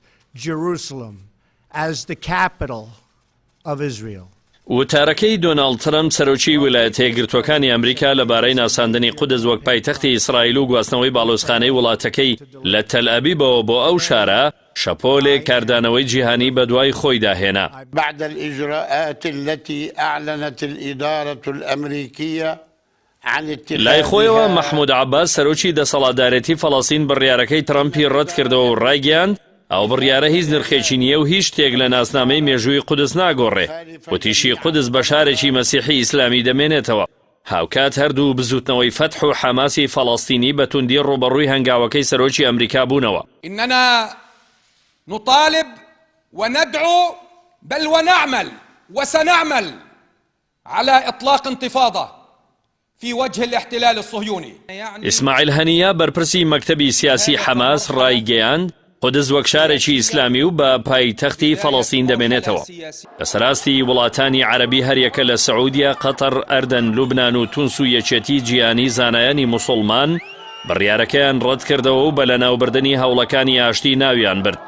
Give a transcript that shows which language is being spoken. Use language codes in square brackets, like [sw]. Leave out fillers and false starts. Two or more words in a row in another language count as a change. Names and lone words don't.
[en] Jerusalem as the capital of Israel. [ckb] وتارەکەی دۆناڵد ترەمپ سەرۆکی ویلایەتە یەکگرتووەکانی ئەمریکا لەبارەی ناساندنی قودس وەک پایتەختی ئیسرائیل و گواستنەوەی باڵۆزخانەی وڵاتەکەی لە تەل ئەبیبەوە بۆ ئەو شارە شەپۆلێک کاردانەوەی جیهانی بەدوای خۆی داهێنا. [ar] بعد الإجراءات التي أعلنت الإدارة الأمريكية [ckb] لای خۆیەوە محمود عباس سەرۆکی دەسەڵاتدارێتی فەڵەستین بڕیارەکەی ترەمپی ڕەت کردەوە و ڕایگەیاند ئەو بڕیارە هیچ نرخێکی نییە و هیچ شتێک لە ناسنامەی مێژووی قودس ناگۆڕێ. وتیشی قودس بە شارێکی مەسیحی ئیسلامی دەمێنێتەوە. هاوکات هەردوو بزوتنەوەی فەتح و حەماسی فەڵەستینی بە توندی ڕوبەڕووی هەنگاوەکەی سەرۆکی ئەمریکا بوونەوە. [ar] إننا نطالب وندعو بل ونعمل وسنعمل على إطلاق انتفاضة في وجه الاحتلال الصهيوني. [ckb] ئیسماعیل هەنیە بەرپرسی مەکتەبی سیاسی حەماس ڕایگەیاند قودس وەک شارێکی ئیسلامی و بە پایتەختی فەڵەستین دەمێنێتەوە. لەسەراستی وڵاتانی عەرەبی هەریەکە لە سەعودیا، قەتەر، ئەردەن، لوبنان و تونس و یەکێتی جیهانی زانایانی موسڵمان بڕیارەکەیان ڕەت کردەوە و بە لەناوبردنی هەوڵەکانی ئاشتی ناویان برد.